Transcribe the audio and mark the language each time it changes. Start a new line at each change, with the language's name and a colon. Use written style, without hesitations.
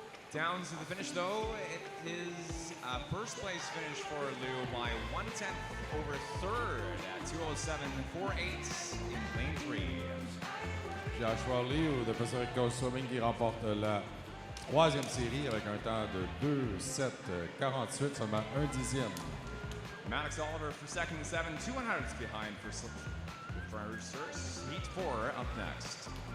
English: Down to the finish though, it is a first place finish for Liu by 1/10 over third at 2:07.48 in lane 3.
French: Joshua Liu de Pacific Coast Swimming qui remporte la troisième série avec un temps de 2:07.48, seulement 1/10.
English: Maddox Oliver for second and 7/200 behind for first. Heat 4 up next.